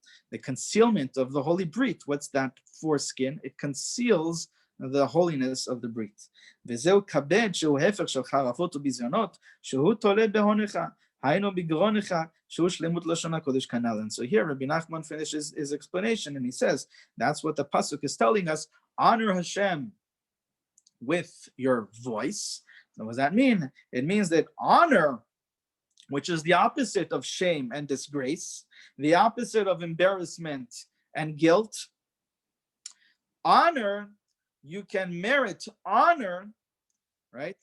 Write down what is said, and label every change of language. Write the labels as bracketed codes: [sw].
[en] The concealment of the holy brit, what's that foreskin? It conceals the holiness of the brit. [he] וזהו כבד שהוא הפך של חרפות וביזיונות, שהוא תולה בהונך, היינו בגרונך, שהוא שלמות לשון הקודש כנ"ל. [en] And so here Rabbi Nachman finishes his explanation and he says, that's what the pasuk is telling us: honor Hashem with your voice. So what does that mean? It means that honor, which is the opposite of shame and disgrace, the opposite of embarrassment and guilt, honor, you can merit honor, right?